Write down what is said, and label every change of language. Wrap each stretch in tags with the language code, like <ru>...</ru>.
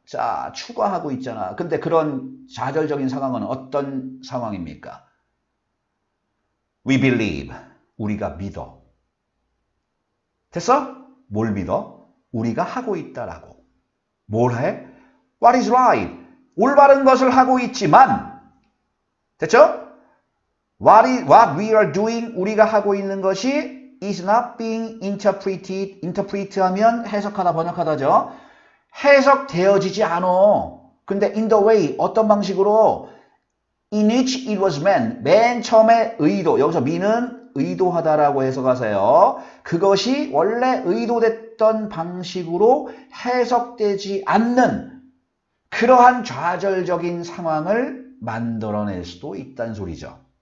<ko>자, 추가하고 있잖아. 근데 그런 좌절적인 상황은 어떤 상황입니까? We believe. 우리가 믿어. 됐어? 뭘 믿어? 우리가 하고 있다라고. 뭘 해? What is right? 올바른 것을 하고 있지만 됐죠?</ko> <en>What we are doing, 우리가 하고 있는 것이 is not being interpreted.</en> <ko>interpret 하면 해석하다, 번역하다죠. 해석되어지지 않아.</ko> <en>근데 in the way, 어떤 방식으로 in which it was meant.</en> <ko>맨 처음에 의도, 여기서 mean은 의도하다라고 해석하세요. 그것이 원래 의도됐던 방식으로 해석되지 않는 그러한 좌절적인 상황을 만들어낼 수도 있다는 소리죠.</ko>